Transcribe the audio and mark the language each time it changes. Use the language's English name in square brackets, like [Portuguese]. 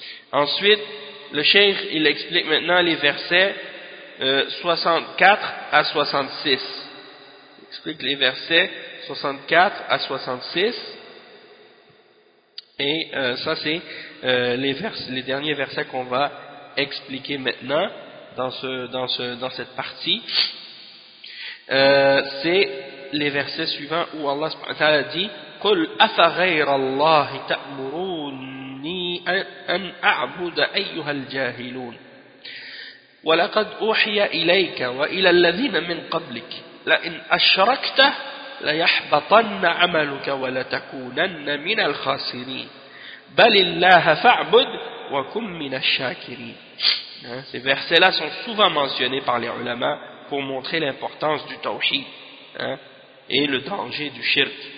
[French] Ensuite, le cheikh, il explique maintenant les versets 64 à 66. Il explique les versets 64 à 66. Et ça, c'est les versets, les derniers versets qu'on va expliquer maintenant dans ce, dans ce, dans cette partie. C'est les versets suivants où Allah subhanahu wa ta'ala dit: [Arabic] قُلْ أَفَغَيْرَ اللَّهِ تَأْمُرُونِي أَنْ أَعْبُدَ أَيُّهَا الْجَاهِلُونَ وَلَقَدْ أُوحِيَ إِلَيْكَ وَإِلَى الَّذِينَ مِنْ قَبْلِكَ لَئِنْ أَشْرَكْتَ لَيَحْبَطَنَّ عَمَلُكَ وَلَتَكُونَنَّ مِنَ الْخَاسِرِينَ بَلِ اللَّهَ فَاعْبُدْ وَكُنْ مِنَ الشَّاكِرِينَ. [French] Ces versets-là sont souvent mentionnés par les ulama pour montrer l'importance du tawhid et le danger du shirk.